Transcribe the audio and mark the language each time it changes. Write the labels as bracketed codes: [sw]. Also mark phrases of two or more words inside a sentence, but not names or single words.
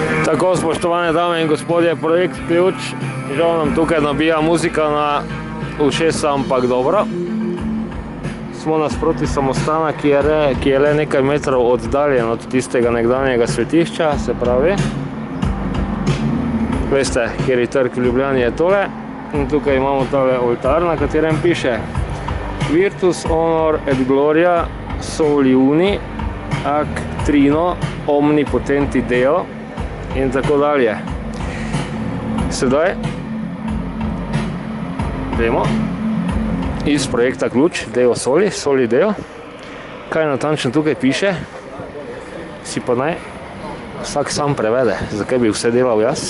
[sl] Tako, spoštovane dame in gospodje, projekt Ključ. Žal nam tukaj nabija muzika na ušesa, ampak dobro. Smo nasproti samostana, ki je le nekaj metrov oddaljen od tistega nekdanjega svetišča, se pravi. Veste, kjer trg v Ljubljani je tole. In tukaj imamo tale oltar, na katerem piše [la] Virtus honor et gloria soli uni ac trino omnipotenti Deo [sl] in tako dalje. Sedaj vemo iz projekta Ključ, [la] Deo Soli, Soli Deo. [sl] Kaj natančno tukaj piše, si pa naj vsak sam prevede, zakaj bi vse delal jaz.